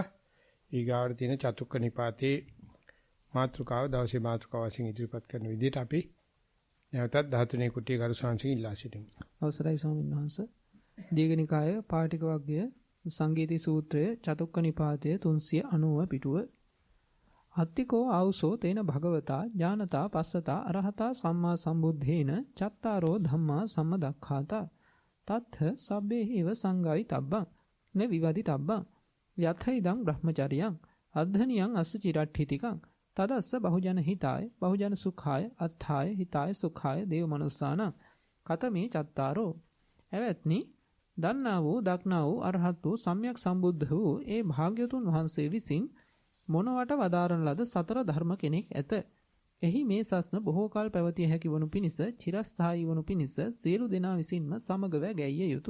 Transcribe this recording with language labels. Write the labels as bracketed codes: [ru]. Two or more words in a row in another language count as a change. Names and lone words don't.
[si] ඊගාවට තියෙන චතුක්ක නිපාතේ මාතෘකාව දවසේ මාතෘකාව වශයෙන් ඉදිරිපත් කරන විදිහට අපි නැවතත් 13 කුටිය ගරු සංසංග ඉල්ලා සිටිමු. අවසරයි ස්වාමීන් වහන්සේ. දීඝනිකාය පාටික වර්ගය සංගීති සූත්‍රය චතුක්ක නිපාතය 390 පිටුව. [pi] අත්තිකෝ ආවුසෝ තේන භගවතා ඥානතා පස්සතා අරහතා සම්මා සම්බුද්ධේන චත්තාරෝ ධම්මා සම්මදක්ඛාතා තත්ථ සබ්බේහිව සංගායි තබ්බං න විවදි තබ්බං යතයිදං බ්‍රහ්මචරියං අද්ධනියං අස්ස චිරට්ඨිතිකං තදස්ස බහුජන හිතාය බහුජන සුඛාය අත්ථාය හිතාය සුඛාය දේව මනුස්සානං කතමේ චත්තාරෝ. [si] එවත්නි දන්නා වූ දක්නා වූ අරහත් වූ සම්්‍යක් සම්බුද්ධ වූ ඒ භාග්‍යතුන් වහන්සේ විසින් මොනවට වදාරන ලද සතර ධර්ම කෙනෙක් ඇත. එහි මේ සස්න බොහෝ කල පැවතිය හැකි වනු පිණිස චිරස්ථායී වනු පිණිස සියලු දෙනා විසින්ම සමගව ගැයිය යුතුය.